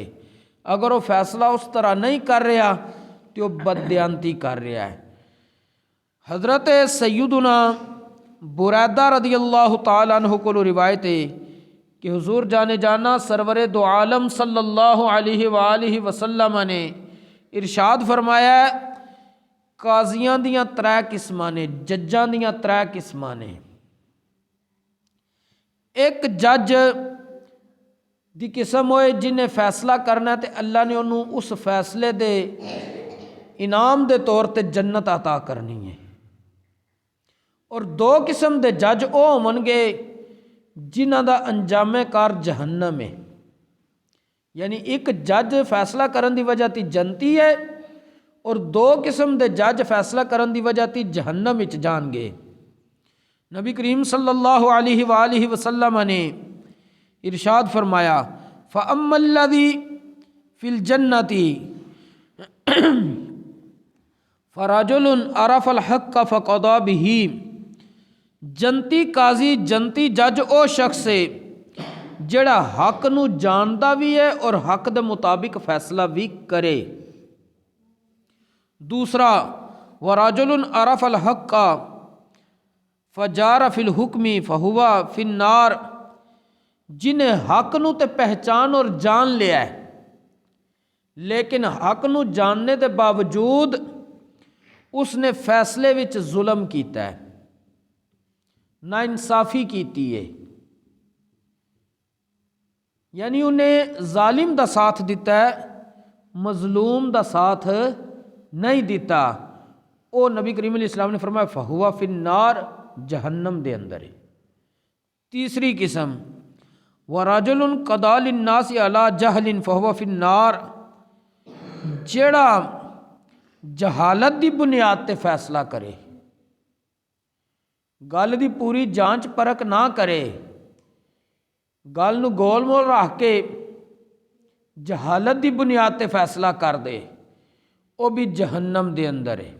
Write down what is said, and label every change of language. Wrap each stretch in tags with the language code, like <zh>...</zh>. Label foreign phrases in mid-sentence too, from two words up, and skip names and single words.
<ur>اگر وہ فیصلہ اس طرح نہیں کر رہا تو وہ بددیانتی کر رہا ہے۔ حضرت سیدنا بریدہ رضی اللہ تعالیٰ عنہ کو روایت ہے کہ حضور جانے جانا سرور دو عالم صلی اللہ علیہ وآلہ وسلم نے ارشاد فرمایا ہے،</ur> <pa>قاضیاں دیاں 3 قسماں نے، ججاں دیاں 3 قسماں نے۔ ایک جج دی قسم ہوئے جنہیں فیصلہ کرنا ہے تے اللہ نے انہوں اس فیصلے دے انعام دے طور تے جنت عطا کرنی ہے۔ اور دو قسم دے جج او ہون گے جنہاں دا انجام کار جہنم ہے، یعنی ایک جج فیصلہ کرن دی وجہ تی جنتی ہے اور دو قسم دے جج فیصلہ کرن دی وجہ تی جہنم وچ جان گے۔ نبی کریم صلی اللہ علیہ وآلہ وسلم نے ارشاد فرمایا</pa> <ar>فَأَمَّا الَّذِي فِي الْجَنَّةِ فَرَجُلٌ عَرَفَ الْحَقَّ فَقَضَى بِهِ،</ar> <pa>جنتی قاضی جنتی جج او شخص ہے جڑا حق نو جاندا بھی ہے اور حق دے مطابق فیصلہ بھی کرے۔</pa> <ar>دوسرا وَرَجُلٌ عَرَفَ الْحَقَّ فَجَارَ فِي الْحُكْمِ فَهُوَ فِي النَّارِ،</ar> <pa>جنہیں حق نو تے پہچان اور جان لیا ہے لیکن حق نو جاننے دے باوجود اس نے فیصلے وچ ظلم کیتا ہے، نا انصافی کیتی ہے، یعنی انہیں ظالم دا ساتھ دیتا ہے، مظلوم دا ساتھ نہیں دیتا، او نبی کریم علیہ السلام نے فرمایا</pa> <ar>فہوا فی النار،</ar> <pa>جہنم دے اندر ہے۔</pa> <ar>تیسری قسم وَرَجُلٌ قَضَىٰ لِلنَّاسِ عَلَىٰ جَهْلٍ فَهُوَ فِي النَّارِ،</ar> <pa>جیڑا جہالت دی بنیاد تے فیصلہ کرے، گل دی پوری جانچ پرکھ نہ کرے، گل نو گول مول رکھ کے جہالت دی بنیاد تے فیصلہ کر دے، وہ بھی جہنم دے اندر ہے۔</pa>